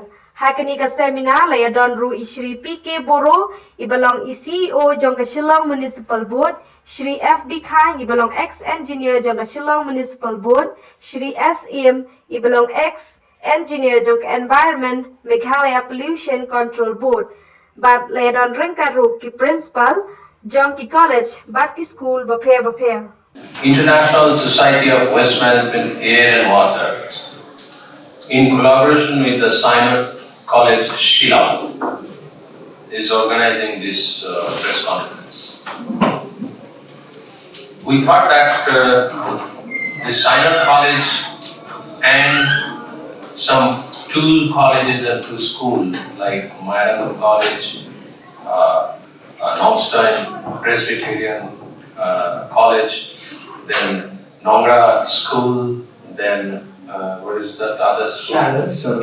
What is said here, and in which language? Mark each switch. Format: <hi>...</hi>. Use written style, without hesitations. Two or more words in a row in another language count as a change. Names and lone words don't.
<kha>Hakani ka seminar layadon ru Shri PK Boro, ibalong CEO Jonga Shillong Municipal Board, Shri FB Khai, ibalong ex-engineer Jonga Shillong Municipal Board, Shri SM, ibalong ex-engineer Jonga Environment Meghalaya Pollution Control Board. But layadon ringka ru ki principal, Jonga College, bat ki school bapaya.</kha> <en>International Society of Waste Management, Air and Water, in collaboration with the Synod College Shillong, is organizing this press conference. We thought that the Synod College and some two colleges and two schools like Municipal College, Northstone Presbyterian College, then Nongra School, then what is that other school?</en>